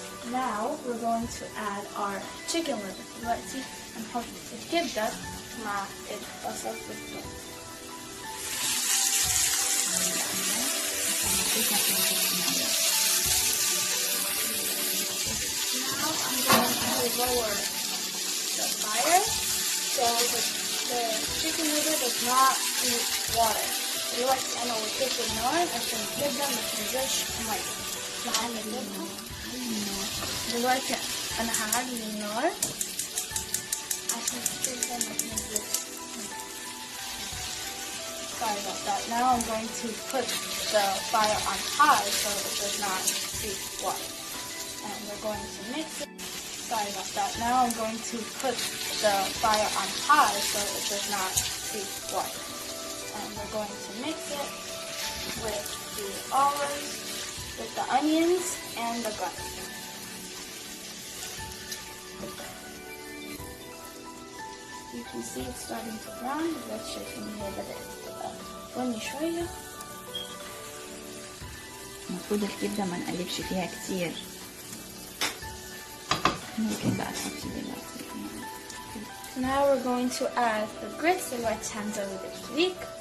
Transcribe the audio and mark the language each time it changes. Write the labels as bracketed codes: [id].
[en] Now we're going to add our chicken liver. [ar] دلوقتي هنحط الكبدة مع البصل والثوم. [en] Now I'm going to lower the fire so the chicken liver does not need water. [ar] دلوقتي أنا وطيت النار عشان الكبدة ما تنزلش مية. هقلبها. دلوقتي أنا هعلي النار عشان الكبدة ما تنزلش. [en] Sorry about that. Now I'm going to put the fire on high so it does not seep water. And we're going to mix it. Sorry about that. Now I'm going to put the fire on high so it does not seep water. And we're going to mix it with the olives, with the onions, and the garlic. You can see it's starting to brown. Let's check in here [ar] بدأت تبقى بني شوية. المفروض الكبدة ما نقلبش فيها كتير. ممكن بقى تحطي دلوقتي. [en] Now we're going to add the grits [ar] دلوقتي هنزود الفريك.